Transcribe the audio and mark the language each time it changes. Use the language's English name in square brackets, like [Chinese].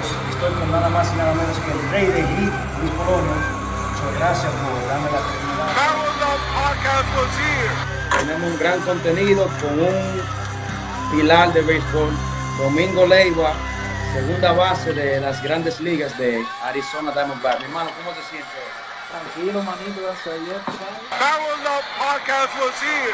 [Spanish] Estoy con nada más y nada menos que el rey de hit, Luis Colonia. Muchas gracias por darme la oportunidad. [English] BarrelUp podcast was here. [Spanish] Tenemos un gran contenido con un pilar de béisbol, Domingo Leiva, segunda base de las grandes ligas de Arizona Diamondbacks. Mi hermano, ¿cómo te sientes? Tranquilo, manito, gracias a Dios, ¿sabes? [English] BarrelUp podcast was here.